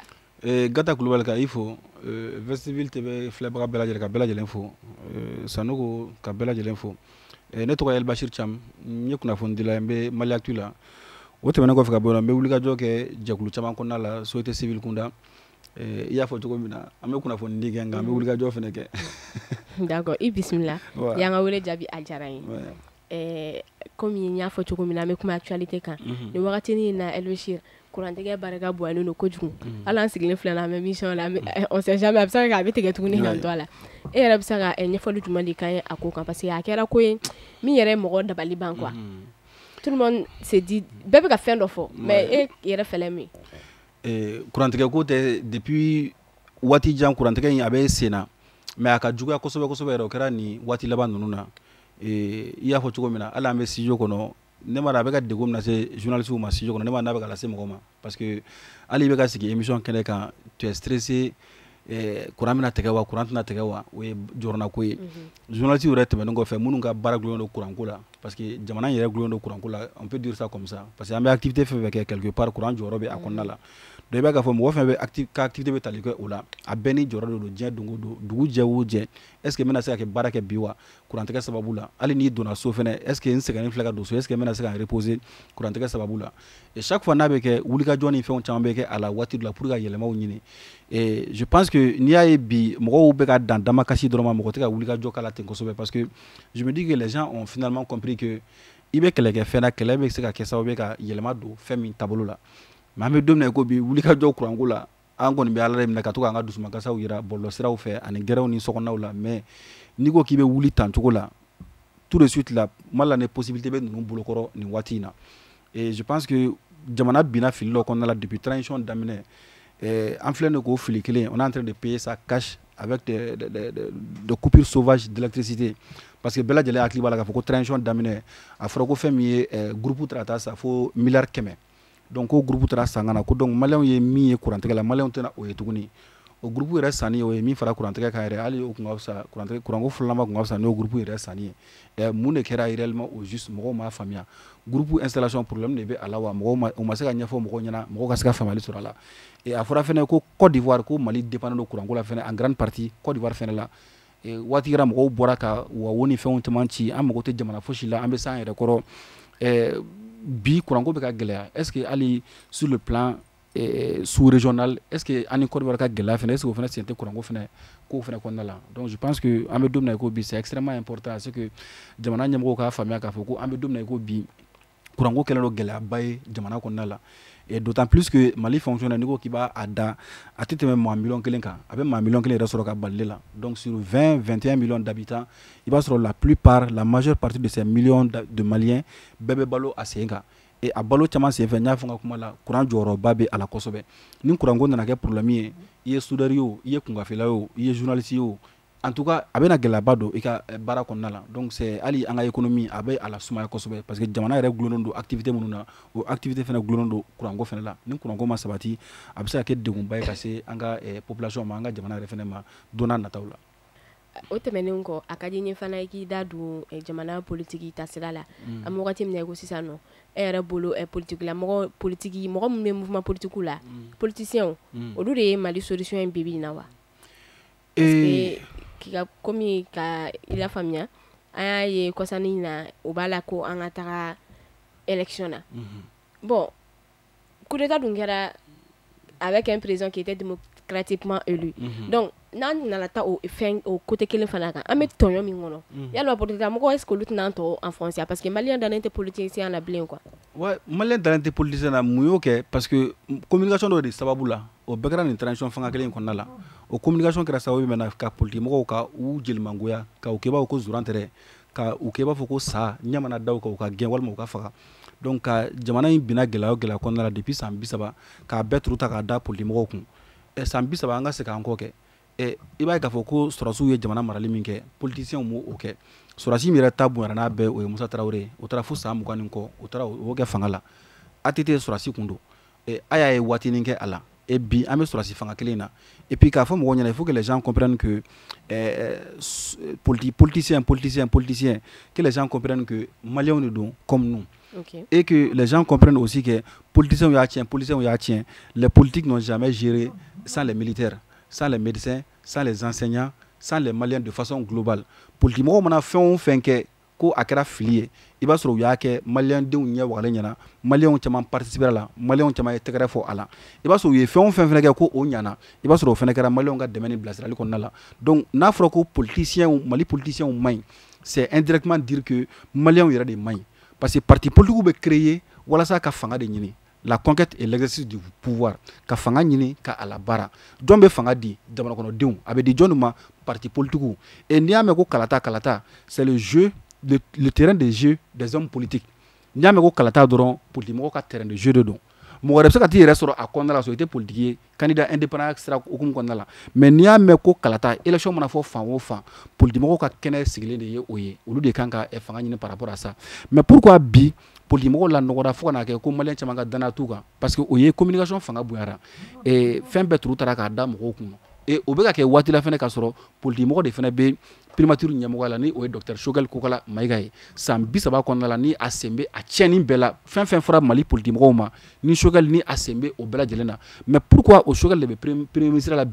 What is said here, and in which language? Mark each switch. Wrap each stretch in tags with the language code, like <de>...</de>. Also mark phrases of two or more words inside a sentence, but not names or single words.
<bm>Gata Kulubali ka i fo Vestibule TV filɛbaga bɛɛ lajɛlen ka bɛɛ lajɛlen fo Sanogo ka bɛɛ lajɛlen fo ne tɔgɔ ye Elbechir Thiam n ye kunnafonidila n bɛ Maliactu la o tɛmɛnen kɔfɛ ka bɔ yen n bɛ wulikajɔ kɛ jɛkulu caman kɔnɔna la</bm> <fr>société civile</fr> <bm>kunda i y'a fɔ cogo min na an bɛ kunnafonidi kɛ nka an bɛ wulikajɔ fana kɛ. D'accord i bisimila y'an ka wele jaabi a diyara n ye komi n y'a fɔ cogo min na an bɛ kuma actualité kan nin wagatinin na Elbechir kurantigɛ barika bonyalen don kojugu hali an sigilen filɛ an bɛ mission la</bm> <fr>on sait jamais</fr> <bm>a bɛ se ka kɛ a bɛ tigɛ tuguni ka to a la e yɛrɛ bɛ se ka ɲɛfɔli jumɛn de k'an ye a ko kan</bm> <fr>parce que</fr> <bm>a kɛra ko ye min yɛrɛ ye mɔgɔ dabali ban quoi</bm> <fr>tout le monde se dit</fr> <bm>bɛɛ bɛ ka fɛn dɔ fɔ mais e yɛrɛ fɛlɛ min kurantigɛ ko tɛ depuis waati jan kurantigɛ in a bɛ sen na mais a ka juguya kosɛbɛ kosɛbɛ yɛrɛ o kɛra nin waati laban ninnu na i y'a fɔ cogo min na hali an bɛ studio kɔnɔ ne ma a bɛ ka degun min lase journalistes ma studio kɔnɔ ne ma n'a bɛ ka lase mɔgɔ ma</bm> <fr>parce que</fr> <bm>hali i bɛ ka sigi émission kɛnɛ kan</bm> <fr>tu es stressé</fr> <bm>kuran bɛna tigɛ wa kuran tɛna tigɛ wa o ye jɔrɔna ko ye journalistes yɛrɛ tɛmɛnen kɔfɛ minnu ka baara gulonnen don kuranko la</bm> <fr>parce que</fr> <bm>jamana yɛrɛ gulonnen don kuranko la</bm> <fr>on peut dire ça comme ça parce que</fr> <bm>an bɛ activité fɛn fɛn kɛ</bm> <fr>quelque part</fr> <bm>kuran jɔyɔrɔ bɛ a kɔnɔna la donc i b'a k'a fɔ mɔgɔ fɛn bɛ ka activité bɛ tali kɛ o la a bɛɛ ni jɔyɔrɔ de don diɲɛ don o don dugu jɛ o jɛ</bm> <fr>est ce que</fr> <bm>n bɛna se ka kɛ baara kɛ bi wa kurantigɛ sababu la hali n'i donna so fɛnɛ</bm> <fr>est ce que</fr> <bm>n sɛgɛnnen filɛ ka don so</bm> <fr>est ce que</fr> <bm>n bɛna se ka n reposer kurantigɛ sababu la</bm> <fr>et chaque fois</fr> <bm>n'a bɛ kɛ wulikajɔ ni fɛnw caman bɛ kɛ a la waati dɔ la pour ka yɛlɛmaw ɲini</bm> <fr>et je pense que</fr> <bm>n'i y'a ye bi mɔgɔw bɛ ka dan damakasi dɔrɔn ma mɔgɔ tɛ ka wulikajɔ k'a la ten kosɛbɛ</bm> <fr>parce que je me dis que les gens ont finalement compris que</fr> <bm>i bɛ kɛlɛ kɛ fɛn na kɛlɛ bɛ se ka kɛ sababu ye ka yɛlɛma don fɛn min taabolo la mais an bɛ don min na i ko bi wulikajɔ kuranko la an kɔni bɛ ala de minɛ ka to k'an ka dusumakasaw yira bɔlɔlɔsiraw fɛ ani gɛrɛw ni sokɔnɔnaw la mais n'i ko k'i bɛ wuli tancogo la</bm> <fr>tout de suite</fr> <bm>la Mali la ni possibilité bɛ ninnu bolokɔrɔ nin waati in na</bm> <fr>et je pense que</fr> <bm>jamana binna fili dɔ kɔnɔna la</bm> <fr>depuis transition</fr> <bm>daminɛ an filɛ nin k'o fili kelen</bm> <fr>on est en train de payer ça cash avec des coupures sauvages d'électricité parce que</fr> <bm>bɛɛ lajɛlen hakili b'a la k'a fɔ ko transition daminɛ a fɔra ko fɛn min ye groupe taara taa sa fo miliyari 100 donc ko groupe taara san ka na ko donc maliyɛnw ye min ye kurantigɛ la maliyɛnw tɛna o ye tuguni o groupe yɛrɛ sanni o ye min fara kurantigɛ kan yɛrɛ hali o kun ka fisa kuranko filanan kun ka fisa n'o groupe yɛrɛ sanni ye mun de kɛra</bm> <fr>réellement au juste</fr> <bm>mɔgɔw m'a faamuya groupe</bm> <fr>installation problème de</fr> <bm>bɛ a la wa mɔgɔw ma se ka ɲɛfɔ mɔgɔw ɲɛna mɔgɔw ka se ka faamuyali sɔrɔ a la et a fɔra fɛnɛ ko Côte d'Ivoire ko Mali dépend don kuranko la fɛnɛ</bm> <fr>en grande partie</fr> <bm>Côte d'Ivoire fɛnɛ la waati kɛra mɔgɔw bɔra ka wawo ni fɛnw caman ci an mago tɛ jamana fosi la an bɛ s'an yɛrɛ kɔrɔ bi kuranko bɛ ka gɛlɛya</bm> <fr>est ce que</fr> <bm>hali</bm> <fr>sur le plan sous-régional est ce que</fr> <bm>an ni Côte d'Ivoire ka gɛlɛya fɛnɛ</bm> <fr>est ce que</fr> <bm>o fɛnɛ sen tɛ kuranko fɛnɛ ko fɛnɛ kɔnɔna la</bm> <fr>donc je pense que</fr> <bm>an bɛ don min na i ko bi</bm> <fr>c'est extrêmement important c'est que</fr> <bm>jamana ɲɛmɔgɔw k'a faamuya k'a fɔ ko an bɛ don min na i ko bi kuranko kɛlen don gɛlɛyaba ye jamana kɔnɔna la</bm> <fr>et d'autant plus que</fr> <bm>Mali fonctionnaire n'i ko k'i b'a da a tɛ tɛmɛ maa miliyɔn kelen kan a bɛ maa miliyɔn kelen yɛrɛ sɔrɔ ka balile la</bm> <fr>donc sur 20-21 millions d'habitants</fr> <bm>i b'a sɔrɔ</bm> <fr>la plupart la majeure partie de ces millions de Maliens</fr> <bm>bɛɛ bɛ balo a sen kan et a balo caman sen fɛ n y'a fɔ n ka kuma la kuran jɔyɔrɔba bɛ a la kosɛbɛ ni kuranko nana kɛ problème ye i ye soudeur ye o i ye kungafela ye o i ye journaliste ye o</bm> <fr>en tout cas</fr> <bm>a bɛna gɛlɛyaba don i ka baara kɔnɔna la</bm> <fr>donc c'est</fr> <bm>hali an ka économie a bɛ a la sumaya kosɛbɛ</bm> <fr>parce que</fr> <bm>jamana yɛrɛ gulonnen don activité minnu na o activité fɛnɛ gulonnen don kuranko fɛnɛ la ni kuranko ma sabati a bɛ se ka kɛ degunba ye ka se an ka population ma an ka jamana yɛrɛ fɛnɛ ma don n'a nataw la o tɛmɛnen kɔ a ka di n ye fana i k'i da don jamana politiki taasira la an bɛ wagati min na i ko sisan nɔ e yɛrɛ bolo politique mɔgɔ minnu bɛ mouvement politikiw la politiciens olu de ye Mali solution in bi na wa</bm> <fr>parce que</fr> <bm>komi ka i la faamuya an y'a ye kɔsani na o b'a la ko an ka taga élection na</bm> <fr>bon coup d'état</fr> <bm>dun kɛra</bm> <fr>avec un président qui était démocratiquement élu donc</fr> <bm>n'an nana taa</bm> <fr>o côté</fr> <bm>kelen fana kan an bɛ tɔɲɔ min kɔnɔ yalima politique mɔgɔ</bm> <fr>est ce que</fr> <bm>olu tɛna an tɔ influencer</bm> <fr>parce que</fr> <bm>maliyɛn dalen tɛ politicien na bilen quoi ouais maliyɛn dalen tɛ politicien na mun y'o kɛ</bm> <fr>parce que</fr> <bm>communication dɔ de sababu la o bɛɛ kɛra nin transition fanga kelen kɔnɔna la o communication kɛra sababu min na ka politique mɔgɔw ka u jelimangoya ka u kɛbaaw ko zuran tɛrɛ ka u kɛ b'a fɔ ko sa ɲamana daw ka u ka gɛn walima u ka faga donc ka jamana in bina gɛlɛya o gɛlɛya kɔnɔna la depuis san 30 k'a bɛɛ turu ta k'a da politimɔgɔw kun san 30 an ka se k'an kɔ kɛ i b'a ye k'a fɔ ko sɔrɔsiw ye jamana marali min kɛ politiciens m'o o kɛ sɔrɔsi min yɛrɛ ta bonyana n'a bɛɛ o ye Musa Tarawele o taara fo san 20 ni kɔ o taara o kɛ fanga la ATT sɔrɔsi kun don a y'a ye waatinin kɛ a la et bi an bɛ sɔrɔsi fanga kelen na</bm> <fr>et puis</fr> <bm>k'a fɔ mɔgɔw ɲɛna</bm> <fr>il faut que les gens comprennent que politiciens que les gens comprennent que Maliens</fr> <bm>de don</bm> <fr>comme nous. Okay. Et que les gens comprennent aussi que politiciens y'a tiens, les politiques n'ont jamais géré sans les militaires, sans les médecins, sans les enseignants, sans les Maliens de façon globale. Politiquement, on a fait que</fr> <bm>ko a kɛra fili ye i b'a sɔrɔ u y'a kɛ maliyɛndenw ɲɛ wagalen ɲɛna maliyɛnw caman participera la maliyɛnw caman ye tɛgɛrɛ fɔ a la i b'a sɔrɔ u ye fɛn o fɛn fɛnɛ kɛ ko o ɲana i b'a sɔrɔ o fɛnɛ kɛra maliyɛnw ka dɛmɛ ni bilasirali kɔnɔna la donc n'a fɔra ko mali politiciens man ɲi</bm> <fr>c'est indirectement dire que</fr> <bm>maliyɛnw yɛrɛ de man ɲi</bm> <fr>parce que parti politique</fr> <bm>bɛ créer walasa ka fanga de ɲini</bm> <fr>la conquête et l'exercice du pouvoir</fr> <bm>ka fanga ɲini ka a la baara jɔn bɛ fanga di jamana kɔnɔdenw a bɛ di jɔn ma</bm> <fr>parti politique et</fr> <bm>n'i y'a mɛn ko kalata</bm> <fr>c'est le jeu le terrain de jeu des hommes politiques.</fr> <bm>N'i y'a mɛn ko kalata dɔrɔn politimɔgɔw ka</bm> <fr>terrain de jeu</fr> <bm>de don mɔgɔ wɛrɛ bɛ se ka t'i yɛrɛ sɔrɔ a kɔnɔna la sɔrɔ i tɛ politique ye</bm> <fr>candidat indépendant</fr> <bm>sira hukumu kɔnɔna la mais n'i y'a mɛn ko kalata élection mana fɔ fan o fan politimɔgɔw ka kɛnɛ sigilen de ye o ye olu de kan ka fanga ɲini</bm> <fr>par rapport à ça mais pourquoi</fr> <bm>bi politimɔgɔw la nɔgɔra fo ka n'a kɛ ko maliyɛn caman ka danaya t'u kan</bm> <fr>parce que</fr> <bm>o ye communication fanga bonyara fɛn bɛɛ turu taara k'a da mɔgɔw kun et o bɛ ka kɛ waati la fɛnɛ k'a sɔrɔ politimɔgɔ de fɛnɛ bɛ primature ɲɛmɔgɔya la ni o ye docteur Choguel Kokala Mayiga ye san 30 kɔnɔna la ni a sen bɛ a tiɲɛni bɛɛ la fɛn fɛn fɔra Mali politimɔgɔw ma ni Choguel ni a sen bɛ o bɛɛ lajɛlen na</bm> <fr>mais pourquoi</fr> <bm>o Choguel de bɛ</bm> <fr>premier ministre</fr> <bm>la</bm>